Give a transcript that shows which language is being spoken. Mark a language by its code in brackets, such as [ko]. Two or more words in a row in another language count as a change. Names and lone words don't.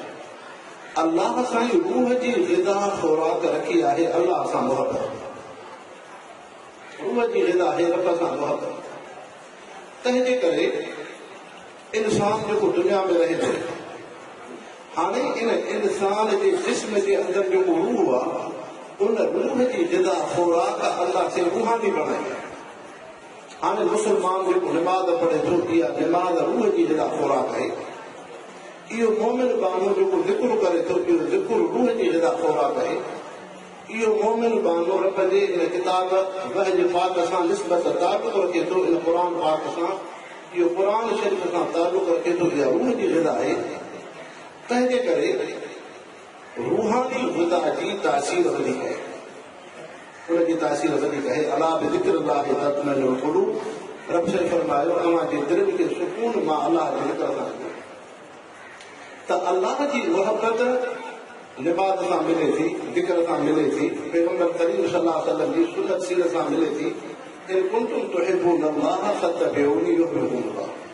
[sd] अल्लाह साईं रूह जी ग़िज़ा ख़ुराक रखी आहे, अल्लाह सां मुहबत। रूह जी ग़िज़ा आहे रब सां मुहबत। तंहिंजे करे इंसान जेको दुनिया में रहे थो, हाणे इन इंसान जे जिस्म जे अंदरि जेको रूह आहे, उन रूह की ग़िज़ा खुराक अल्लाह से रूहानी बणाई। हाणे मुसलमान जेको निमाज़ पढ़े थो, इहा निमाज़ रूह जी ग़िज़ा खुराक आहे। इहो मोमिन बानो जेको ज़िक्र करे थो, इहो ज़िक्र रूह जी ग़िज़ा खुराक आहे। इहो मोमिन बानो रब जे इन किताब वहज पाक सां निस्बत ताल्लुक़ रखे थो, इन क़ुर पाक सां, इहो क़ुर शरीफ़ सां ताल्लुक़ रखे थो। इहा रूह जी ग़िज़ा आहे। तंहिंजे करे रूहानी ग़िज़ा जी तासीर वधीक आहे, उनजी तासीर वधीक आहे। [ar] ألا بذكر الله تطمئن القلوب, [sd] रब से फरमायो अव्हांजे दिलि खे सुकून मां अलाह जे ज़िक्र सां ॾियो। त अलाह जी मोहबत निमाज़ सां मिले थी, ज़िक्र सां मिले थी, पैगंबर करीम [ar] صلى الله عليه وسلم [sd] जी सुन्नत सीरत सां मिले थी। [ar] إن كنتم تحبون الله فاتبعوني يحببكم الله.